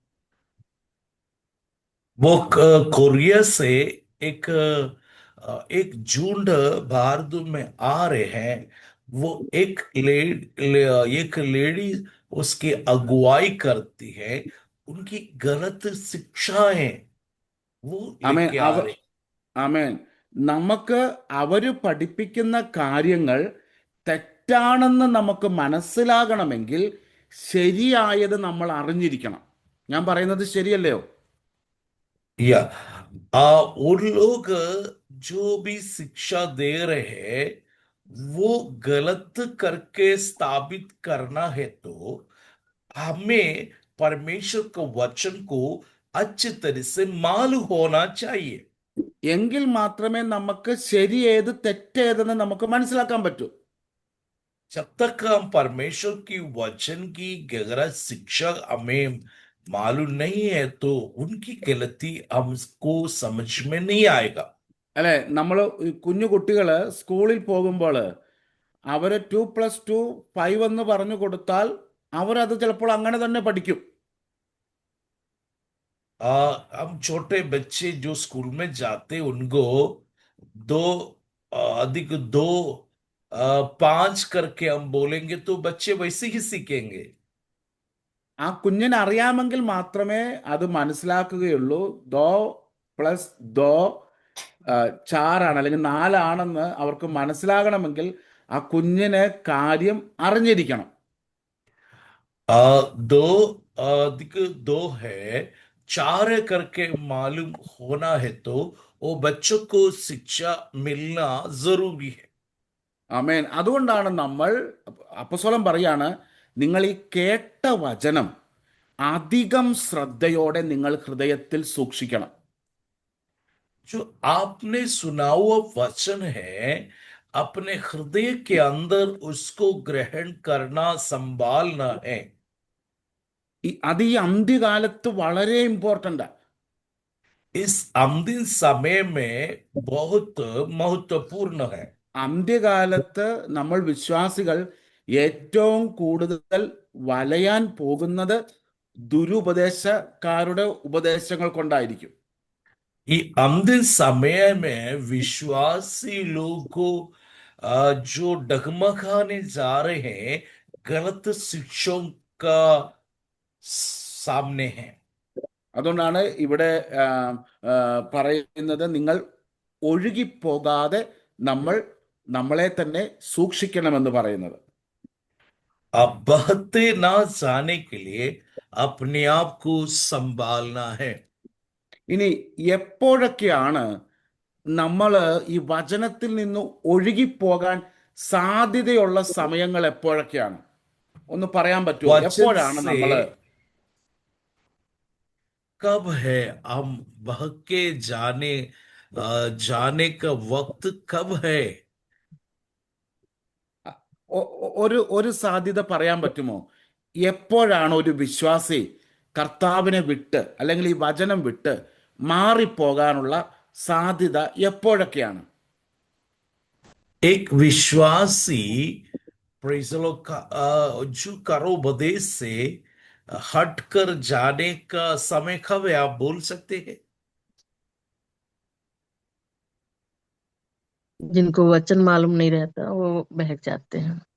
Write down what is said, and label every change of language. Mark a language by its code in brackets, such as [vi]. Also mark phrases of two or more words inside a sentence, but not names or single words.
[hi] वो कोरिया से एक झुंड भारत में आ रहे हैं. वो एक लेडी उसकी अगुवाई करती है. उनकी गलत शिक्षाएं वो लेके आ रहे. [ml] ആമേൻ. നമുക്ക് അവര് പഠിപ്പിക്കുന്ന കാര്യങ്ങൾ തെറ്റാണെന്ന് നമുക്ക് മനസ്സിലാകണമെങ്കിൽ ശരിയായത് നമ്മൾ അറിഞ്ഞിരിക്കണം. ഞാൻ പറയുന്നത് ശരിയല്ലയോ? [hi] या वो लोग जो भी शिक्षा दे रहे हैं वो गलत करके स्थापित करना है, तो हमें परमेश्वर के वचन को अच्छी तरह से मालूम होना चाहिए। [ml] എങ്കിൽ മാത്രമേ നമുക്ക് ശരിയേത് തെറ്റേതെന്ന് നമുക്ക് മനസ്സിലാക്കാൻ പറ്റൂ. [hi] जब तक हम परमेश्वर की वचन की गहरा शिक्षा हमें मालूम नहीं है तो उनकी गलती हमको समझ में नहीं आएगा। [ml] അല്ലെ, നമ്മൾ കുഞ്ഞു കുട്ടികൾ സ്കൂളിൽ പോകുമ്പോൾ അവരെ 2+2 5 എന്ന് പറഞ്ഞു കൊടുത്താൽ അവരത് ചിലപ്പോൾ അങ്ങനെ തന്നെ പഠിക്കും. [hi] हम छोटे बच्चे जो स्कूल में जाते उनको दो अधिक दो 5 करके हम बोलेंगे तो बच्चे वैसे ही सीखेंगे। [ml] ആ കുഞ്ഞിന് അറിയാമെങ്കിൽ മാത്രമേ അത് മനസ്സിലാക്കുകയുള്ളൂ. [hi] दो प्लस दो [ml] 4 അല്ലെങ്കിൽ 4 ആണെന്ന് അവർക്ക് മനസ്സിലാകണമെങ്കിൽ ആ കുഞ്ഞിന് കാര്യം അറിഞ്ഞിരിക്കണം. [hi] दो अधिक 2 है 4 करके मालूम होना है तो वो बच्चों को शिक्षा मिलना जरूरी है। [ml] ആമേൻ. അതുകൊണ്ടാണ് നമ്മൾ അപ്പോസ്തലൻ പറയാണ്, നിങ്ങൾ ഈ കേട്ട വചനം അധികം ശ്രദ്ധയോടെ നിങ്ങൾ ഹൃദയത്തിൽ സൂക്ഷിക്കണം. [hi] जो आपने सुना हुआ वचन है अपने हृदय के अंदर उसको ग्रहण करना संभालना है। [ml] അത് ഈ അന്ത്യകാലത്ത് വളരെ ഇമ്പോർട്ടൻ്റ്. [hi] इस अंतिम समय में बहुत महत्वपूर्ण है। [ml] അന്ത്യകാലത്ത് നമ്മൾ വിശ്വാസികൾ ഏറ്റവും കൂടുതൽ വലയാൻ പോകുന്നത് ദുരുപദേശക്കാരുടെ ഉപദേശങ്ങൾ കൊണ്ടായിരിക്കും. [hi] ये अंतिम समय में विश्वासी लोग को जो डगमगाने जा रहे हैं गलत शिक्षों का सामने है। [ml] അതുകൊണ്ടാണ് ഇവിടെ പറയുന്നത്, നിങ്ങൾ ഒഴുകിപ്പോകാതെ നമ്മൾ നമ്മളെ തന്നെ സൂക്ഷിക്കണമെന്ന് പറയുന്നത്. [hi] अब बहते ना जाने के लिए अपने आप को संभालना है। [ml] ഇനി എപ്പോഴൊക്കെയാണ് നമ്മൾ ഈ വചനത്തിൽ നിന്ന് ഒഴുകിപ്പോകാൻ സാധ്യതയുള്ള സമയങ്ങൾ എപ്പോഴൊക്കെയാണ്? ഒന്ന് പറയാൻ പറ്റുമോ? [hi] वचन [ml] എപ്പോഴാണ് [hi] से [ml] നമ്മൾ [hi] कब है हम बहके जाने का वक्त कब है? [ml] ഒരു സാധ്യത പറയാൻ പറ്റുമോ? എപ്പോഴാണ് ഒരു വിശ്വാസി കർത്താവിനെ വിട്ട് അല്ലെങ്കിൽ ഈ വചനം വിട്ട് മാറിപ്പോകാനുള്ള സാധ്യത എപ്പോഴൊക്കെയാണ്? [hi] एक विश्वासी [en] praise the Lord [hi] जो करोपदेश से हटकर जाने का समय कब है, आप बोल सकते हैं? जिनको वचन मालूम नहीं रहता वो बहक जाते हैं।